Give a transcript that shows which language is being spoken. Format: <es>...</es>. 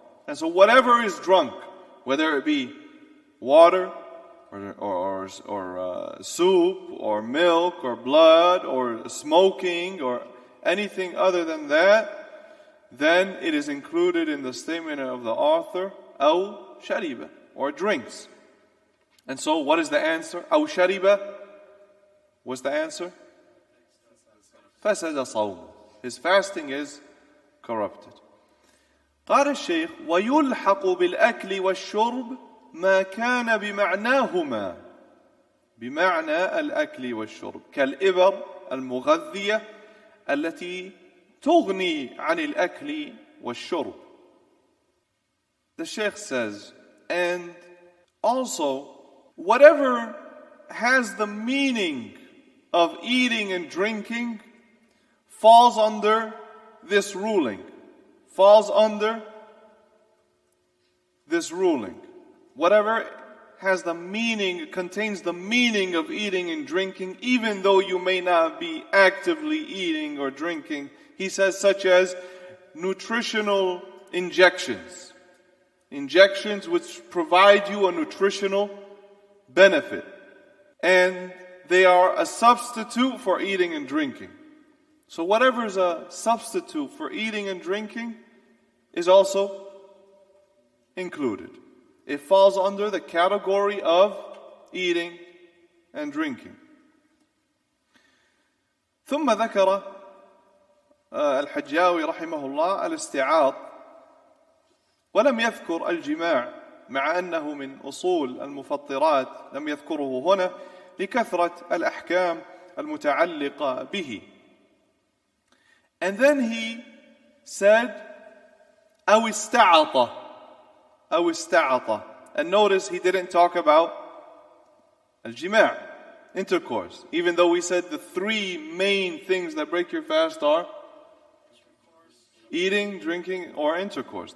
<en>And so whatever is drunk, whether it be water or soup or milk or blood or smoking or anything other than that, then it is included in the statement of the author,</en> <ar>أو شرب,</ar> <en>or drinks. And so what is the answer?</en> <ar>أو شرب,</ar> <en>what's the answer?</en> <ar>فسد صوم.</ar> <en>His fasting is corrupted.</en> <ar>قال الشيخ ويلحق بالأكل والشرب ما كان بمعناهما بمعنى الأكل والشرب كالإبر المغذية التي تغني عن الأكل والشرب.</ar> <en>The Shaykh says, and also whatever has the meaning of eating and drinking falls under this ruling. Falls under this ruling. Whatever has the meaning, contains the meaning of eating and drinking, even though you may not be actively eating or drinking. He says such as nutritional injections. Injections which provide you a nutritional benefit. And they are a substitute for eating and drinking. So whatever is a substitute for eating and drinking is also included. It falls under the category of eating and drinking.</en> <ar>ثم ذكر الحجاوي رحمه الله الاستعاض ولم يذكر الجماع مع أنه من أصول المفطرات لم يذكره هنا لكثرة الأحكام المتعلقة به.</ar> <en>And then he said</en> <ar>أو استعط. أو استعط.</ar> <en>And notice he didn't talk about al-jima', intercourse. Even though we said the three main things that break your fast are eating, drinking, or intercourse.</en>